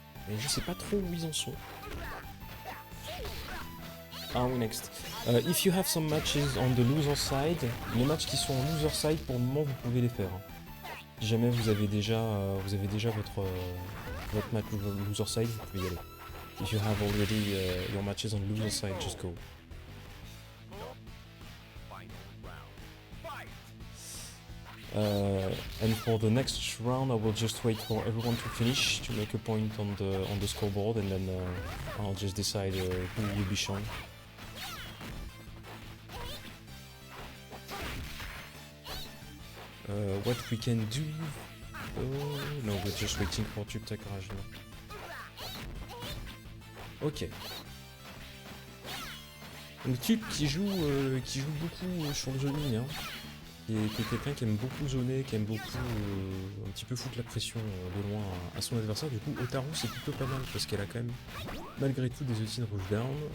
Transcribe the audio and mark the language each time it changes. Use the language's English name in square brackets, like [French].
[French] Et je sais pas trop où ils en sont. Ah oui, [English] next. If you have some matches on the loser side, [French] les matchs qui sont en loser side, pour le moment, vous pouvez les faire. Si jamais vous avez déjà votre match loser side, vous pouvez y aller. [English] If you have already your matches on loser side, just go. And for the next round, I will just wait for everyone to finish to make a point on the scoreboard, and then I'll just decide who will be shown. What we can do? Oh no, we're just waiting for Tube Takaraj now. Ok. [French] Donc Tube qui joue beaucoup sur le zoning, hein. Qui est quelqu'un qui aime beaucoup zoner, qui aime beaucoup un petit peu foutre la pression de loin à son adversaire. Du coup, Otaru c'est plutôt pas mal parce qu'elle a quand même, malgré tout, des outils de rush down.